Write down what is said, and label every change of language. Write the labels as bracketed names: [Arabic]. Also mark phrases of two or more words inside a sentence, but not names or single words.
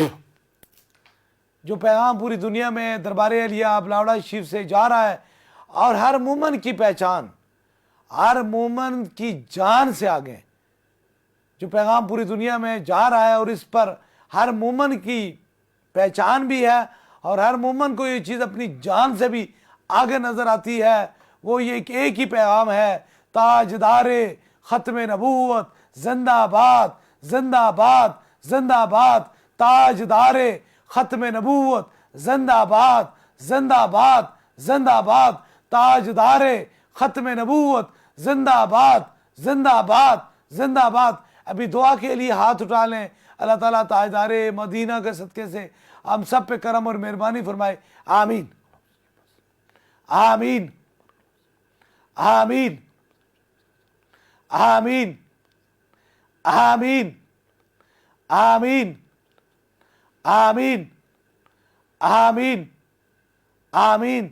[Urdu] جو پیغام پوری دنیا میں دربار علیہ بلاوڑا شریف سے جا رہا ہے اور ہر مومن کی پہچان، ہر مومن کی جان سے آگے جو پیغام پوری دنیا میں جا رہا ہے اور اس پر ہر مومن کی پہچان بھی ہے اور ہر مومن کو یہ چیز اپنی جان سے بھی آگے نظر آتی ہے، وہ یہ ایک ہی پیغام ہے: تاجدار ختم نبوت زندہ باد، زندہ باد، زندہ باد۔ تاجدار ختم نبوت زندہ باد، زندہ باد، زندہ باد۔ تاجدار ختم نبوت زندہ باد، زندہ باد، زندہ باد۔ ابھی دعا کے لیے ہاتھ اٹھا لیں۔ اللہ تعالیٰ تاجدار مدینہ کے صدقے سے ہم سب پہ کرم اور مہربانی فرمائے۔ آمین آمین آمین آمین آمین آمین آمین آمین آمین آمین۔